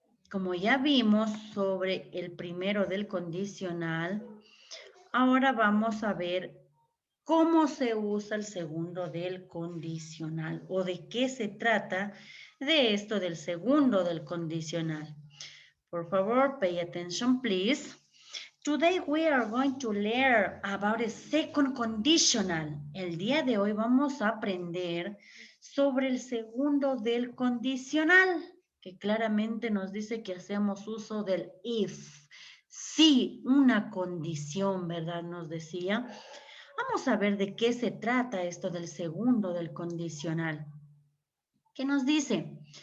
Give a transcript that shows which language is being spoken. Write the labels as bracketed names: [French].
[Spanish] Como ya vimos sobre el primero del condicional, ahora vamos a ver cómo se usa el segundo del condicional o de qué se trata de esto del segundo del condicional. Por favor, [English] pay attention, please. Today we are going to learn about a second conditional. [Spanish] El día de hoy vamos a aprender sobre el segundo del condicional, que claramente nos dice que hacemos uso del if. Sí, una condición, ¿verdad? Nos decía. Vamos a ver de qué se trata esto del segundo del condicional. ¿Qué nos dice?